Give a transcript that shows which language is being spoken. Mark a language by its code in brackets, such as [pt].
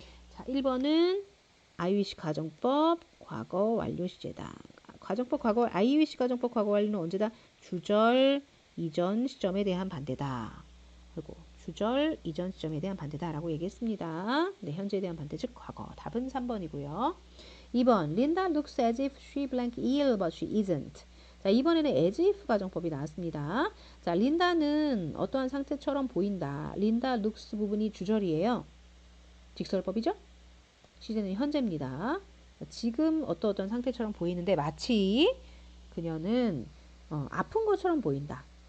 [ko] 자, 1번은 I wish 가정법 과거 완료 시제다. 가정법 과거 I wish 가정법 과거 완료는 언제다? 주절 이전 시점에 대한 반대다. 그리고 주절 이전 시점에 대한 반대다라고 얘기했습니다. 네, 현재에 대한 반대 즉 과거. 답은 3번이고요. [en] 2번 Linda looks as if she blank ill but she isn't. [ko] 자, 이번에는 as if 가정법이 나왔습니다. 자, 린다는 어떠한 상태처럼 보인다. 린다 looks 부분이 주절이에요. 직설법이죠? 시제는 현재입니다. 지금 어떤 상태처럼 보이는데 마치 그녀는 아픈 것처럼 보인다.